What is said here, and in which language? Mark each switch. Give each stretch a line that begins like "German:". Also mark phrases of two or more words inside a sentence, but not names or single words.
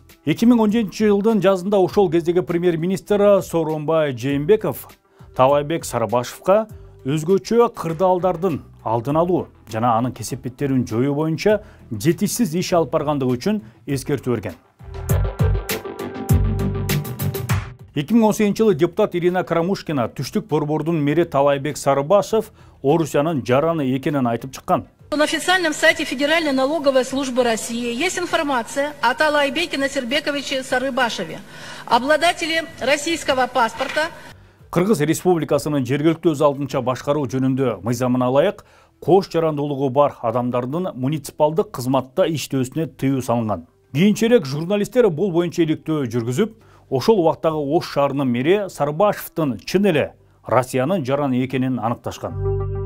Kyrgyz: 2017 жылдын жазында ошол кездеги премьер-министр Сооронбай Жээнбеков Таалайбек Сарыбашевга өзгөчө кырдаалдардын алдын алуу жана анын кесепеттерин жоюу боюнча жетишсиз иш алып баргандыгы үчүн эскертүү берген. 2018 жылы депутат Ирина Карамушкина түштүк борбордун мэри Таалайбек Сарыбашев Орусиянын жараны экенин айтып чыккан.
Russian: На официальном сайте Федеральной налоговой службы России есть информация о Таалайбеке Насирбековиче Сарыбашеве, обладателе российского паспорта.
Kyrgyz: Кыргыз Республикасынын жергиликтүү өз алдынча башкаруу жөнүндө мыйзамына ылайык кош жарандуулугу бар адамдардын муниципалдык кызматта иштөөсүнө тыюу салынган. Кийинчерээк журналисттер бул боюнча иликтөө жүргүзүп, ошол убактагы Ош шаарынын мэри Сарыбашевдин чын эле Россиянын жараны экенин аныкташкан.